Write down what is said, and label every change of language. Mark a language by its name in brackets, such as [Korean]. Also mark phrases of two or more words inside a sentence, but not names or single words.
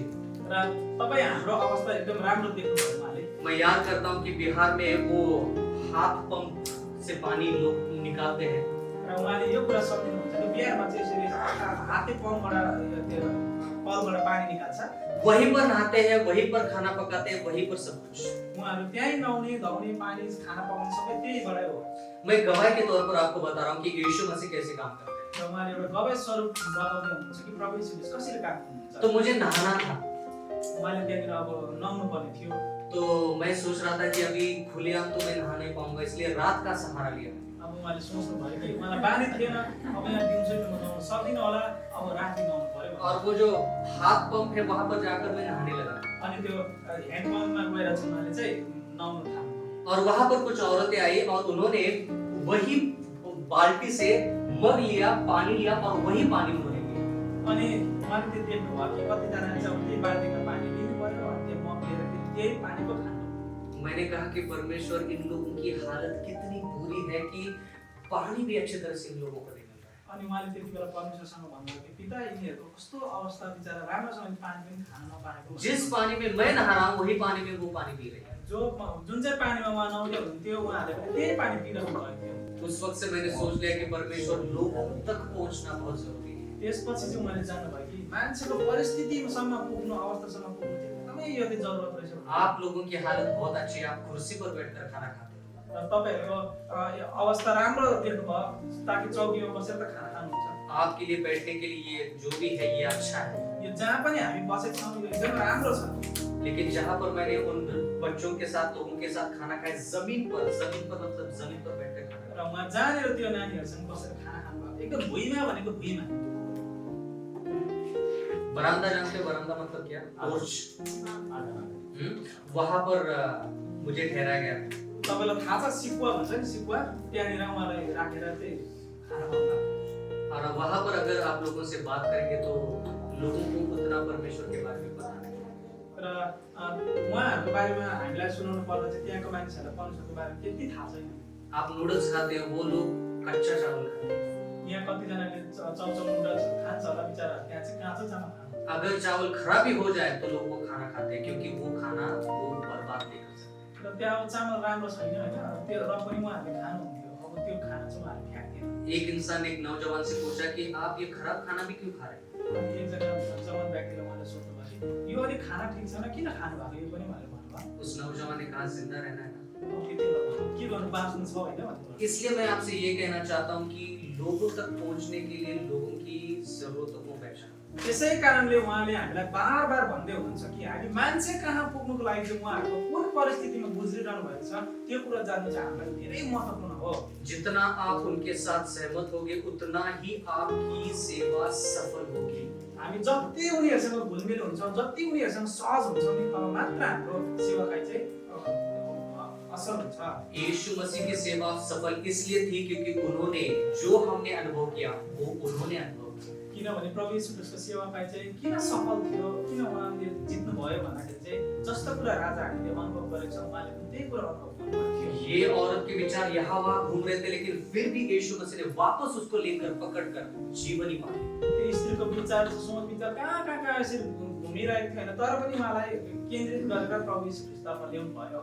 [Nepali] र तपाईँ हाम्रो अवस्था एकदम राम्रो देख्नुभयो उहाँले। [Hindi] मैं याद करता हूँ कि बिहार में वो हाथ पंप से पानी लोग निकालते हैं। [Nepali] र र उहाँले यो कुरा सक्नुहुन्छ त्यो बिहारमा चाहिँ यसरी हाते कलबाट पानी निकाल्छ [Hindi] वहीं पर नहाते हैं, वहीं पर खाना पकाते हैं, वहीं पर सब कुछ। [Nepali] उहाँहरू त्यहीँ नुहाउने धुवाउने पानी खाना पकाउनु सबै त्यहीँबाटै हो [Hindi] मैं गवाह के तौर पर आपको बता रहा हूँ कि यीशु मसीह कैसे काम करते [Nepali] र उहाँले एउटा गवाई स्वरूप बताउँदै हुनुहुन्छ कि प्रभु यीशु ख्रीष्ट कसरी काम गर्नुहुन्छ [Hindi] हैं। तो मुझे नहाना था, [Nepali] उहाँले त्यहाँनिर अब नुहाउनु पर्ने थियो [Hindi] तो मैं सोच रहा था कि अभी खुलेआम तो मैं नहा नहीं पाऊंगा, इसलिए रात का सहारा लिया। [Nepali] अब उहाँले सोच्नु भयो कि उहाँलाई बानी थिएन अब यहाँ दिउँसो म नुहाउन सक्दिनँ होला अब राति नुहाउनु पर्यो [Hindi] और वो जो हाथ पंप है वहां पर जाकर मैं नहाने लगा, [Nepali] अनि त्यो ह्यान्ड पम्पमा गएर चाहिँ उहाँले चाहिँ नुहाउनु थाल्नु [Hindi] और वहां पर कुछ औरतें आई और उन्होंने वही बाल्टी से मग लिया, पानी लिया और वही पानी उन्होंने लिया। [Nepali] अनि उहाँले त्यो देख्नुभयो कि कतिजनाले चाहिँ अब त्यही बाल्टीमा पानी लिनु पर्यो अनि त्यो मग लिएर त्यही पानी पो खानु [Hindi] मैंने कहा कि परमेश्वर इन लोगों की हालत कितनी बुरी है कि पानी भी अच्छी तरह से इन लोगों को नहीं मिल रहा है। [Nepali] अनि उहाँले त्यति बेला परमेश्वरसँग भन्नुभयो कि पिता यिनीहरूको कस्तो अवस्था बिचारा राम्रोसँग पानी पनि खान नपाएको [Hindi] जिस पानी में मैं नहा रहा हूँ वही पानी में वो पानी पी रहे हैं। [Nepali] जुन चाहिँ पानीमा उहाँ नुहाउँदै हुनुहुन्थ्यो उहाँहरूले पनि त्यही पानी पिइरहनु भएको थियो [Hindi] उस वक्त से मैंने सोच लिया कि परमेश्वर लोगों तक पहुंचना बहुत जरूरी है। [Nepali] त्यसपछि चाहिँ उहाँले जान्नुभयो कि मान्छेको परिस्थितिसम्म पुग्नु अवस्थासम्म पुग्नु चाहिँ एकदमै यो चाहिँ जरुरत रहेछ [Hindi] आप लोगों की हालत बहुत अच्छी है, आप कुर्सी पर बैठकर खाना खाते हो, [Nepali] र तपाईँहरूको यो अवस्था राम्रो देख्नुभयो ताकि चौकीमा बसेर त खाना खानुहुन्छ [Hindi] आपके लिए बैठने के लिए ये जो भी है ये अच्छा है। [Nepali] यो जहाँ पनि हामी बसेको छौँ यो एकदम राम्रो छ [Hindi] लेकिन जहाँ पर मैंने उन बच्चों के साथ, लोगों के साथ खाना खाया जमीन पर मतलब जमीन पर बैठकर खाना [Nepali] र उहाँ जहाँनिर त्यो नानीहरूसँग बसेर खाना खानुभयो एकदम भुइँमा भनेको भुइँमा [Hindi] बरामदा जानते हो? बरामदा मतलब क्या? पोर्च। वहां पर मुझे ठहराया गया। [Nepali] तपाईँलाई थाहा छ सिकुवा भन्छ नि सिकुवा त्यहाँनिर उहाँलाई राखेर चाहिँ खाना खानु [Hindi] और वहां पर अगर आप लोगों से बात करेंगे तो लोगों को उतना परमेश्वर के बारे में पता नहीं। [Nepali] र उहाँहरूको बारेमा हामीलाई सुनाउनु पर्दा चाहिँ त्यहाँको मानिसहरूलाई परमेश्वरको बारेमा त्यति थाहा छैन [Hindi] आप नूडल्स खाते हो, वो लोग कच्चा चावल खाते हैं। [Nepali] यहाँ कतिजनाले चाउचाउ नुडल्स खान्छ होला बिचरा त्यहाँ चाहिँ काँचो चामल खान्छ [Hindi] अगर चावल खराब भी हो जाए तो लोग वो खाना खाते हैं, क्योंकि वो खाना वो बर्बाद नहीं कर सकते। [Nepali] र त्यहाँ अब चामल राम्रो छैन होइन त्यो र पनि उहाँहरूले खानुहुन्थ्यो अब त्यो खाना चाहिँ उहाँहरूले फ्याँक्थेन [Hindi] एक इंसान ने एक नौजवान से पूछा कि आप ये खराब खाना भी क्यों खा रहे हैं? [Nepali] अनि एकजना जवान व्यक्तिले उहाँले सोध्नुभयो कि यो अलिक खाना ठिक छैन किन खानु भएको यो पनि उहाँले भन्नुभयो [Hindi] उस नौजवान ने कहा जिंदा रहना है ना। [Nepali] के गर्नु बाँच्नु छ होइन भन्नुभयो [Hindi] इसलिए मैं आपसे ये कहना चाहता हूँ कि लोगों तक पहुँचने के लिए लोगों की जरूरतों को पहचानो। [Nepali] त्यसै कारणले उहाँले हामीलाई बार भन्दै हुनुहुन्छ कि हामी मान्छे कहाँ पुग्नुको लागि चाहिँ उहाँहरूको कुन परिस्थितिमा गुज्रिरहनु भएको छ त्यो कुरा जान्नु चाहिँ हामीलाई धेरै महत्त्वपूर्ण हो [Hindi] जितना आप उनके साथ सहमत होगे उतना ही आपकी सेवा सफल होगी। [Nepali] हामी जति उनीहरूसँग घुलमिल हुन्छौँ जति उनीहरूसँग सहज हुन्छौँ नि तब मात्र हाम्रो सेवाकाई चाहिँ असल हुन्छ। [Hindi] यीशु मसीह की सेवा सफल इसलिए थी क्योंकि उन्होंने जो हमने अनुभव किया वो उन्होंने अनुभव किया। [Nepali] किनभने प्रभु यीशु ख्रीष्टको सेवाकाई चाहिँ किन सफल थियो किन उहाँले जित्नु भयो भन्दाखेरि चाहिँ जस्तो कुरा राजा हामीले अनुभव गरेको छौँ उहाँले पनि त्यही कुरा अनुभव गर्नुभएको थियो। [Hindi] ये औरत के विचार यहाँ वहाँ घूम रहे थे, लेकिन फिर भी यीशु मसीह ने वापस उसको लेकर पकड़कर जीवन ही पाया। [Nepali] त्यो स्त्रीको विचार सोच विचार कहाँ यसरी घुमिरहेको थियो होइन तर पनि उहाँलाई केन्द्रित गरेर प्रभु यीशु ख्रीष्टतर्फ ल्याउनु भयो।